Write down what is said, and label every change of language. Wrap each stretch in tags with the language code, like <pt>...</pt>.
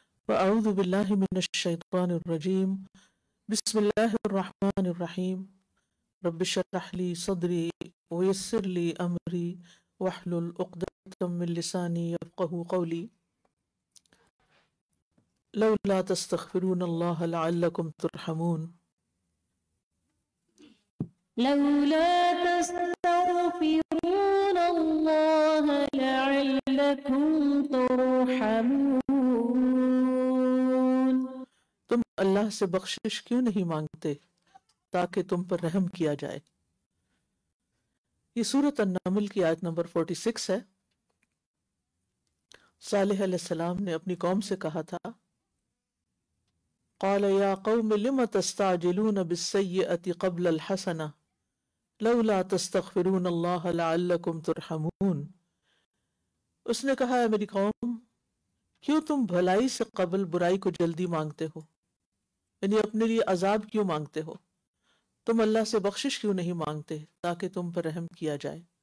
<ar>فاعوذ بالله من الشيطان الرجيم، بسم الله الرحمن الرحيم، رب اشرح لي صدري ويسر لي امري واحلل عقدة من لساني يفقهوا قولي، لولا تستغفرون الله لعلكم ترحمون. لولا تستغفرون الله لعلكم ترحمون.</ar> <ur>تم اللہ سے بخشش کیوں نہیں مانگتے تاکہ تم پر رحم کیا جائے؟ یہ سورۃ النمل کی آیت نمبر 46 ہے۔ صالح علیہ السلام نے اپنی قوم سے کہا تھا</ur> <ar>قال یا قوم لم تستعجلون بالسیئة قبل الحسنة لولا تستغفرون اللہ لعلکم ترحمون.</ar> <ur>اس نے کہا ہے میری قوم کیوں تم بھلائی سے قبل برائی کو جلدی مانگتے ہو، یعنی اپنے لیے عذاب کیوں مانگتے ہو، تم اللہ سے بخشش کیوں نہیں مانگتے تاکہ تم پر رحم کیا جائے.</ur>